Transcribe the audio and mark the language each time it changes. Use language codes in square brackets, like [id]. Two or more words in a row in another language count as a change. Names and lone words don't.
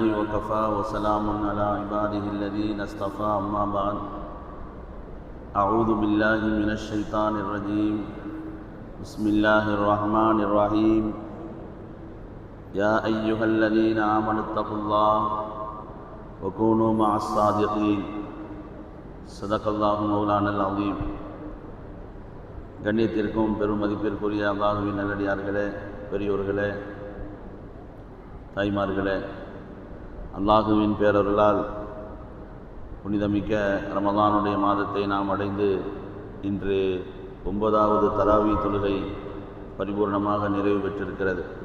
[ar] وكفى وسلام على عباده الذين اصطفى أما بعد أعوذ بالله من الشيطان الرجيم بسم الله الرحمن الرحيم يا أيها الذين آمنوا اتقوا الله وكونوا مع الصادقين صدق الله مولانا العظيم. [ta] கண்ணியத்திற்கும் பெரும் மதிப்பிற்குரிய அல்லாஹ்வின் நல்லடியார்களே, பெரியோர்களே, தாய்மார்களே, அல்லாஹுவின் பேரருளால் புனிதமிக்க ரமதானுடைய மாதத்தை நாம் அடைந்து இன்று 9வது தராவி தொழுகை பரிபூர்ணமாக நிறைவு பெற்றிருக்கிறது.